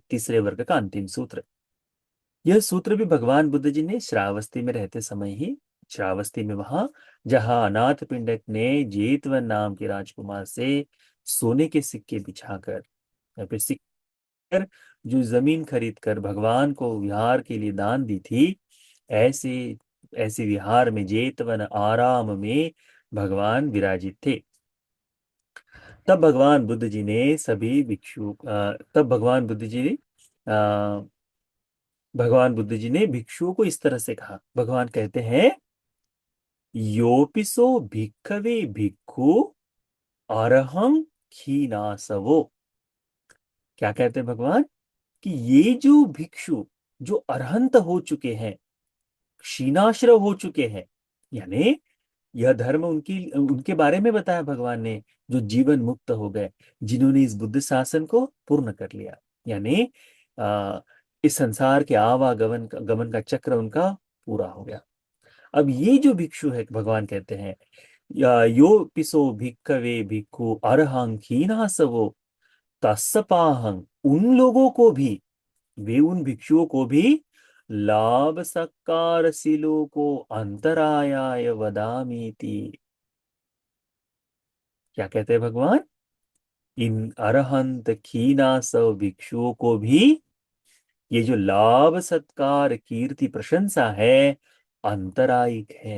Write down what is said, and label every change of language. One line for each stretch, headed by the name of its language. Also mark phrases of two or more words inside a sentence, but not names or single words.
Hindi: तीसरे वर्ग का अंतिम सूत्र। यह सूत्र भी भगवान बुद्ध जी ने श्रावस्ती में रहते समय ही, श्रावस्ती में वहां जहां अनाथ पिंडक ने जेतवन नाम के राजकुमार से सोने के सिक्के बिछाकर या फिर सिक्कर जो जमीन खरीद कर भगवान को विहार के लिए दान दी थी, ऐसे ऐसे विहार में जेतवन आराम में भगवान विराजित थे। तब भगवान बुद्ध जी ने सभी भिक्षु तब भगवान बुद्ध जी ने भिक्षुओं को इस तरह से कहा। भगवान कहते हैं,
Pali: योपिसो भिक्खवे भिक्खु अरहं खीनासवो।
Hindi: क्या कहते हैं भगवान? कि ये जो भिक्षु जो अरहंत हो चुके हैं, क्षीणाश्रव हो चुके हैं, यानी यह धर्म उनकी उनके बारे में बताया भगवान ने, जो जीवन मुक्त हो गए, जिन्होंने इस बुद्ध शासन को पूर्ण कर लिया, यानी इस संसार के आवागमन गमन का चक्र उनका पूरा हो गया। अब ये जो भिक्षु है, भगवान कहते हैं,
Pali: यो पिसो भिक्खवे भिक्खु अरहं खीनासवो तस्सपाहं,
Hindi: उन लोगों को भी, वे उन भिक्षुओं को भी
Pali: लाभ सत्कार सिलो को अंतरायाय वदामीति।
Hindi: क्या कहते हैं भगवान? इन अरहंत खीनासव भिक्षुओं को भी ये जो लाभ सत्कार कीर्ति प्रशंसा है, अंतरायिक है।